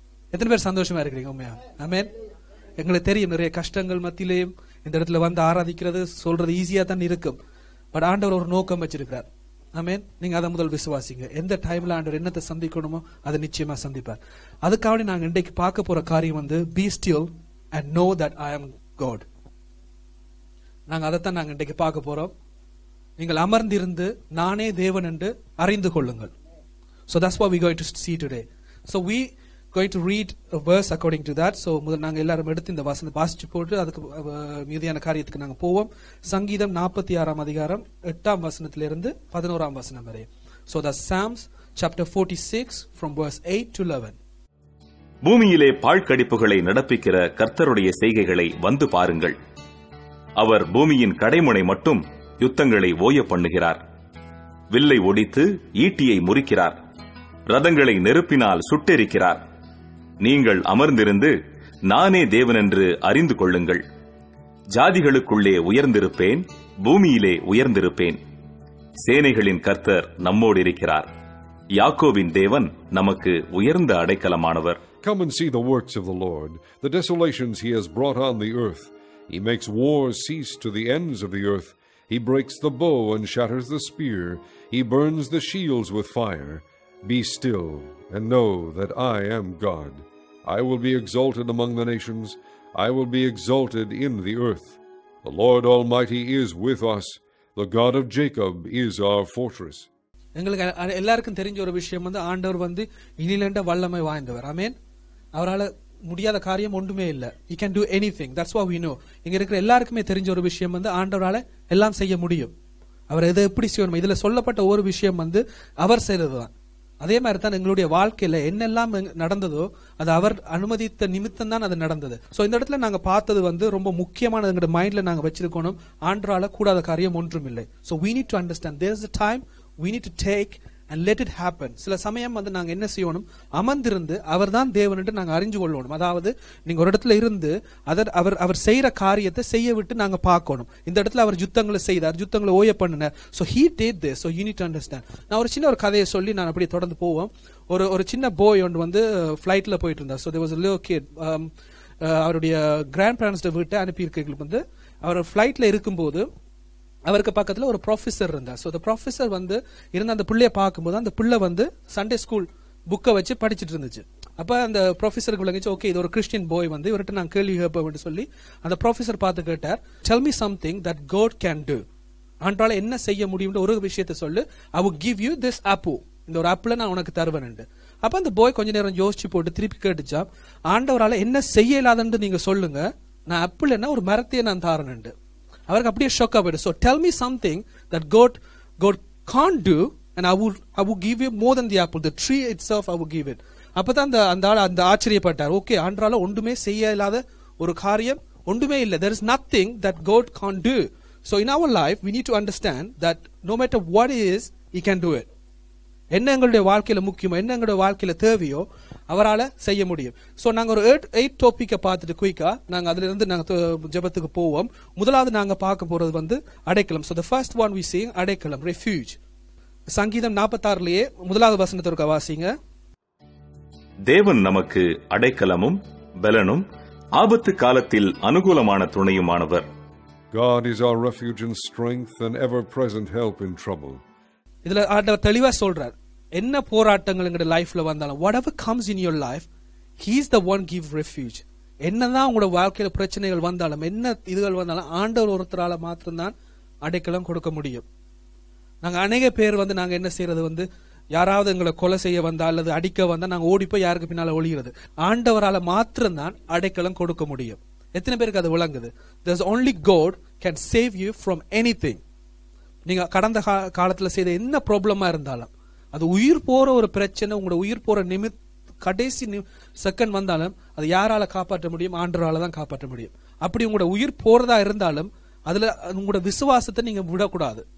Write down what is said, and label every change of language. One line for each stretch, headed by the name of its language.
Tamil: எத்தனை பேர் சந்தோஷமா இருக்கிறீங்க உண்மையா? ஆமென். எங்களுக்கு தெரியும் நிறைய கஷ்டங்கள் மத்தியிலேயும் இந்த இடத்துல வந்து ஆராதிக்கிறது சொல்றது ஈஸியா தான் இருக்கும். பட் ஆண்டவர் ஒரு நோக்கம் வச்சிருக்கிறார். ஆமென். நீங்க அதை முதல் விசுவாசிங்க. எந்த டைம்ல ஆண்டவர் என்னத்தை சந்திக்கணுமோ அதை நிச்சயமா சந்திப்பார். அதுக்காக நாங்க இன்றைக்கு பார்க்க போற காரியம்
English: be still and know that I am God.
Tamil: நாங்க அதைத்தான் நாங்க இன்றைக்கு பார்க்க போறோம். நீங்கள் அமர்ந்திருந்து நானே தேவன் என்று அறிந்து கொள்ளுங்கள்.
English: So that's what we're going to see today. So we going to read a verse according to that. So முதல்ல நாங்க எல்லாரும் எடுத்து இந்த வசனத்தை வாசிச்சு போட்டு அதுக்கு மீதியான காரியத்துக்கு நாங்க போவோம்.
Tamil: சங்கீதம் 46 அதிகாரம் 8 வசனத்திலிருந்து 11 வசனம் வரை.
English: So the Psalms chapter 46 from verse 8 to 11.
Tamil: பூமியிலே பாழ்கடிப்புகளை நடப்பிக்கிற கர்த்தருடைய செய்கைகளை வந்து பாருங்கள். அவர் பூமியின் கடைமுனை மட்டும் யுத்தங்களை ஓய பண்ணுகிறார். வில்லை ஒடித்து ஈட்டியை முறிக்கிறார். ரதங்களை நெருப்பினால் சுட்டெரிக்கிறார். நீங்கள் அமர்ந்திருந்து நானே தேவனென்று அறிந்து கொள்ளுங்கள். ஜாதிகளுக்குள்ளே உயர்ந்திருப்பேன், பூமியிலே உயர்ந்திருப்பேன். சேனைகளின் கர்த்தர் நம்மோடு இருக்கிறார். யாக்கோபின் தேவன் நமக்கு உயர்ந்த அடைக்கலமானவர்.
English: Come and see the works of the Lord, the desolations he has brought on the earth. He makes wars cease to the ends of the earth. He breaks the bow and shatters the spear. He burns the shields with fire. Be still and know that I am God. I will be exalted among the nations. I will be exalted in the earth. The Lord Almighty is with us. The God of Jacob is our fortress.
Tamil: எங்களுக்கு எல்லாருக்கும் தெரிஞ்ச ஒரு விஷயம் ஆண்டவர் இனிலேண்ட வல்லமை வாய்ந்தவர். ஆமென். அவரால் முடியாத காரியம் ஒன்றுமே இல்ல.
English: He can do anything. That's what we know.
Tamil: இங்க இருக்கிற எல்லாருக்குமே தெரிஞ்ச ஒரு விஷயம் ஆண்டவரால எல்லாம் செய்ய முடியும். அவர் எதை எப்படி செய்யணும், இதுல சொல்லப்பட்ட ஒரு விஷயம் அவர் செய்ததுதான். அதே மாதிரி தான் எங்களுடைய வாழ்க்கையில என்னெல்லாம் நடந்ததோ அது அவர் அனுமதித்த நிமித்தம் தான் அது நடந்தது. சோ இந்த இடத்துல நாங்க பார்த்தது ரொம்ப முக்கியமான எங்க மைண்ட்ல நாங்க வச்சிருக்கணும், ஆண்டவரால கூடாத காரியம் ஒன்றும் இல்லை.
English: So we need to understand there is a time we need to take and let it happen.
Tamil: சில சமயம் நாங்க என்ன செய்யணும், அமர்ந்திருந்து அவர் தான் தேவன் என்று நாங்க அறிஞ்சு கொள்ளணும். அதாவது நீங்க ஒரு இடத்துல இருந்து அவர் செய்யற காரியத்தை செய்ய விட்டு நாங்க பார்க்கணும். இந்த இடத்துல அவர் யுத்தங்களை செய்தார், யுத்தங்களை ஓய பண்ணினார்.
English: So he did this. So you need to understand.
Tamil: நான் ஒரு சின்ன ஒரு கதையை சொல்லி நான் அப்படியே தொடர்ந்து போவோம். ஒரு சின்ன போய் ஒன்று ஃபிளைட்ல போயிட்டு இருந்தார்.
English: So there was a little kid.
Tamil: அவருடைய கிராண்ட் பேரண்ட்ஸ் வீட்டை அனுப்பியிருக்கிறவங்களுக்கு அவர் ஃபிளைட்ல இருக்கும்போது அவருக்கு பக்கத்துல ஒரு ப்ரொஃபசர் இருந்தார். சோ அந்த ப்ரொஃபசர் இருந்த அந்த பிள்ளைய பார்க்கும்போது அந்த பிள்ளை சண்டே ஸ்கூல் புக்கை வச்சு படிச்சுட்டு இருந்துச்சு. அப்ப அந்த ப்ரொஃபசருக்கு விளங்கிச்சு, ஓகே இது ஒரு கிறிஸ்டியன் போய் இவர்கிட்ட நான் கேள்வி கேட்பேன் சொல்லி அந்த ப்ரொஃபசர் பார்த்து கேட்டார்,
English: Tell me something that God can do.
Tamil: ஆண்டால என்ன செய்ய முடியும் ஒரு விஷயத்தை சொல்லு.
English: I will give you this apple.
Tamil: இந்த ஒரு ஆப்பிள நான் உனக்கு தருவேன். அப்ப அந்த போய் கொஞ்ச நேரம் யோசிச்சு போட்டு திருப்பி கேட்டுச்சா, ஆண்டவரால என்ன செய்ய இல்லாதன்னு நீங்க சொல்லுங்க, நான் ஆப்பிள் என்ன ஒரு மரத்தையே நான் தாரேன். அவருக்கு அப்படியே ஷாக் ஆயிடு.
English: So tell me something that God can't do and I will give you more than the apple. The tree itself I will give it.
Tamil: அப்பதான் அந்த ஆச்சரியப்பட்டார். ஓகே ஆண்டவரால ஒன்றுமே செய்ய இல்லாத ஒரு காரியம் ஒன்றுமே இல்லை.
English: There is nothing that God can't do. So in our life we need to understand that no matter what it is, he can do it.
Tamil: என்ன எங்களுடைய வாழ்க்கையில முக்கியமோ, என்ன எங்களுடைய வாழ்க்கையில தேவையோ அவரால செய்ய முடியும். சோ நாங்க ஒரு 8 டாபிக்க பார்த்துட்டு குயிக்கா நாங்க அதுல இருந்து நாங்க ஜெபத்துக்கு போவோம். முதலாவது நாங்க பார்க்க போறது அடைக்கலம்.
English: So the first one we see அடைக்கலம், refuge.
Tamil: சங்கீதம் 46லயே முதலாவது வசனத்திற்கு வாசிங்க. தேவன் நமக்கு அடைக்கலமும் பலனும் ஆபத்து காலத்தில் அனுகூலமான துணையுமானவர்.
English: God is our refuge and strength and ever present help in trouble.
Tamil: இதுல ஆண்டவர் தெளிவா சொல்றார், என்ன போராட்டங்கள் எங்க லைஃப்ல வந்தாலும்
English: whatever comes in your life, he is the one give refuge.
Tamil: என்னதான் உங்களோட வாழ்க்கையில பிரச்சனைகள் வந்தாலும் என்ன இதுகள் வந்தாலும் ஆண்டவர் ஒருத்தரால மாத்திரம்தான் அடைக்கலம் கொடுக்க முடியும். நாங்க அநேக பேர் நாங்க என்ன செய்யறது, யாராவது எங்களை கொலை செய்ய வந்தா அல்லது அடிக்க வந்தா நாங்க ஓடி போய் யாருக்கு பின்னால ஒளிகிறது. ஆண்டவரால மாத்திரம்தான் அடைக்கலம் கொடுக்க முடியும். எத்தனை பேருக்கு அது விளங்குது?
English: There's only God can save you from anything.
Tamil: நீங்க கடந்த காலத்துல செய்த என்ன ப்ராப்ளமா இருந்தாலும், அது உயிர் போற ஒரு பிரச்சனை, உங்களோட உயிர் போற கடைசி செகண்ட் வந்தாலும் அது யாரால காப்பாற்ற முடியும்? ஆண்டவரால தான் காப்பாற்ற முடியும். அப்படி உங்களோட உயிர் போறதா இருந்தாலும் அதுல உங்களோட விசுவாசத்தை நீங்க விடக்கூடாது.